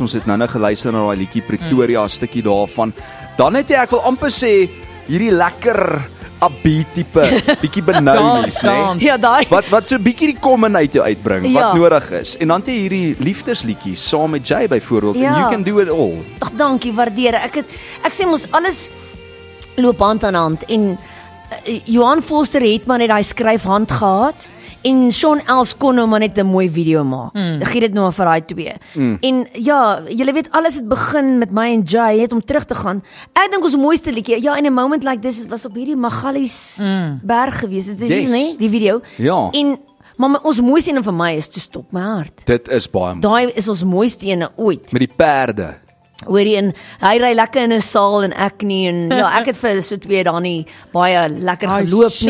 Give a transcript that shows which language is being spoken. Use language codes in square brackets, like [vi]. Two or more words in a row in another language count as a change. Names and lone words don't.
[af] Ons het nou geluister na daai liedjie Pretoria, 'n stukkie daarvan. Dan het jy, ek wil amper sê, hierdie lekker upbeat tipe, bietjie benoulies, né? Ja, daai. Wat so bietjie die kom uit jou uitbring, wat nodig is. En dan het jy hierdie liefdesliedjies saam met Jay byvoorbeeld, [en] and you can do it all. [af] Ag, dankie, waardeer. Ek sê mos alles loop hand aan hand en Johan Vorster het maar net daai skryfhand gehad en Sean Els kon nou maar net 'n mooi video maak. Gee dit nou vir daai twee. En ja, julle weet alles het begin met my en Jay het om terug te gaan. Ek dink ons mooiste liedjie, ja, [en] in a moment like this, [af] was op hierdie Magalies berg gewees. Dit is nie die video. Ja. En maar ons mooiste een van my is Toe Stop My Hart. Dit is baie mooi. Daai is ons mooiste een ooit. Met die perde. Hoorie, en hy ry lekker in 'n saal en ek nie, en ja, ek het vir so 2 dae nie baie lekker geloop nie.